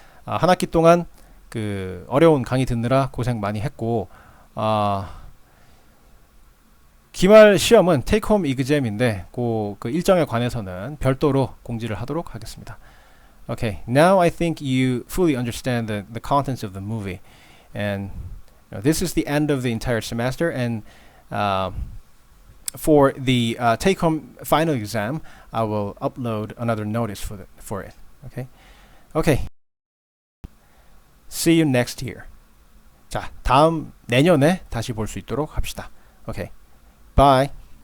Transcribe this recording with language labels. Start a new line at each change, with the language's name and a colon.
Korean: 한 학기 동안 그 어려운 강의 듣느라 고생 많이 했고 기말 시험은 테이크 홈 exam인데 그 일정에 관해서는 별도로 공지를 하도록 하겠습니다.
English: Okay, now I think you fully understand the contents of the movie, and this is the end of the entire semester, and for the take-home final exam, I will upload another notice for it. Okay. See you next year.
Korean: 자, 다음 내년에 다시 볼 수 있도록 합시다.
English: Okay. Bye.